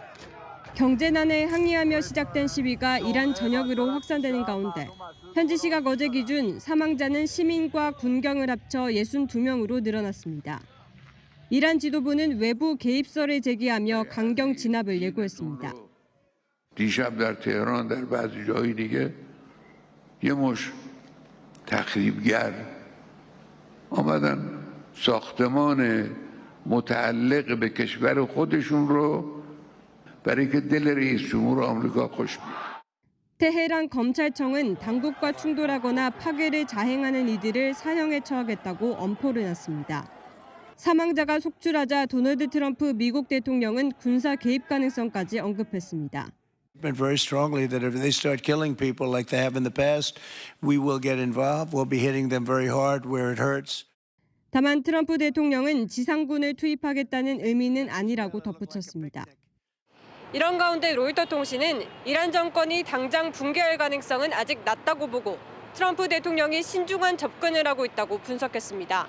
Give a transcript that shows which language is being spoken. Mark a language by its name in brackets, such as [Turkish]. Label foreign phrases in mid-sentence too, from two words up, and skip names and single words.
[Korean] 경제난에 항의하며 시작된 시위가 이란 전역으로 확산되는 가운데 현지 시각 어제 기준 사망자는 시민과 군경을 합쳐 62명으로 늘어났습니다. 이란 지도부는 외부 개입설을 제기하며 강경 진압을 예고했습니다. [Persian] دیشب در تهران در بعضی جایی دیگه یه مش تخریبگر آمدن ساختمان متعلق به کشور خودشون رو برای که دل رئیس جمهور آمریکا خوش بیاد. [Korean] 테헤란 검찰청은 당국과 충돌하거나 파괴를 자행하는 이들을 사형에 처하겠다고 엄포를 놨습니다. 사망자가 속출하자 도널드 트럼프 미국 대통령은 군사 개입 가능성까지 언급했습니다. [English] Very strongly that if they start killing people like they have in the past, we will get involved. We'll be hitting them very hard where it hurts. [Korean] 다만 트럼프 대통령은 지상군을 투입하겠다는 의미는 아니라고 덧붙였습니다. 이런 가운데 로이터 통신은 이란 정권이 당장 붕괴할 가능성은 아직 낮다고 보고 트럼프 대통령이 신중한 접근을 하고 있다고 분석했습니다.